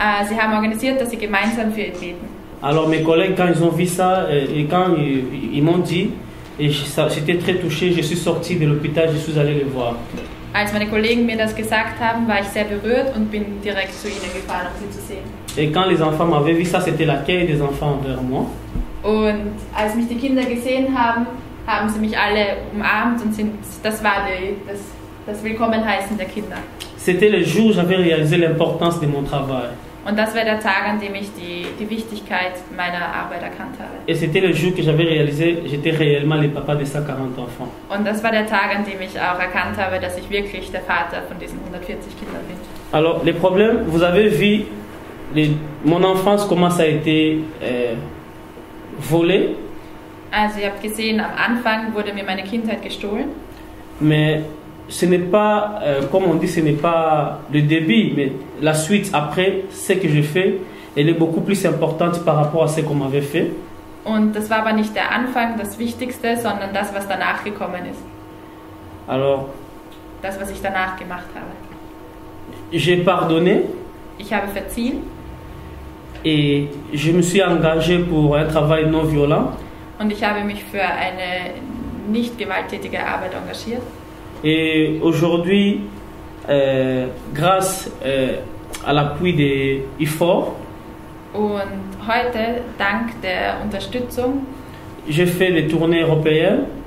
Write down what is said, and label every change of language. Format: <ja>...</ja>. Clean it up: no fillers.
<de>Sie haben organisiert, dass sie gemeinsam für ihn beten.</de> <fr>Alors, mes collègues, quand ils ont vu ça, et quand ils m'ont dit, et j'étais très touché, je suis sorti de l'hôpital, je suis allé les voir.</fr> <de>Als meine Kollegen mir das gesagt haben, war ich sehr berührt und bin direkt zu ihnen gefahren, um sie zu sehen.</de> <fr>Et quand les enfants m'avaient vu, ça c'était l'accueil des enfants envers moi.</fr> <de>Und als mich die Kinder gesehen haben, haben sie mich alle umarmt und das war das Willkommenheißen der Kinder.</de> <fr>C'était le jour où j'avais réalisé l'importance de mon travail.</fr> <de>Und das war der Tag, an dem ich die Wichtigkeit meiner Arbeit erkannt habe.</de> <fr>Et c'était le jour que j'avais réalisé, j'étais réellement le papa de 140 enfants.</fr> <de>Und das war der Tag, an dem ich auch erkannt habe, dass ich wirklich der Vater von diesen 140 Kindern bin.</de> <fr>Alors, les problèmes, vous avez vu mon enfance, comment ça a été volé.</fr> <de>Also ihr habt gesehen, am Anfang wurde mir meine Kindheit gestohlen.</de> <fr>Mais ce n'est pas, comme on dit, ce n'est pas le début, mais la suite après, ce que je fais, elle est beaucoup plus importante par rapport à ce qu'on m'avait fait.</fr> <de>Und das war aber nicht der Anfang, das Wichtigste, sondern das, was danach gekommen ist.</de> <fr>Alors,</fr> <de>das, was ich danach gemacht habe.</de> <fr>J'ai pardonné.</fr> <de>Ich habe verziehen.</de> <fr>Et je me suis engagé pour un travail non violent.</fr> <de>Und ich habe mich für eine nicht gewalttätige Arbeit engagiert.</de> <fr>Et aujourd'hui, grâce à l'appui de IFOR,</fr> <de>und heute, dank der Unterstützung,</de> <fr>j'ai fait des tournées européennes.</fr>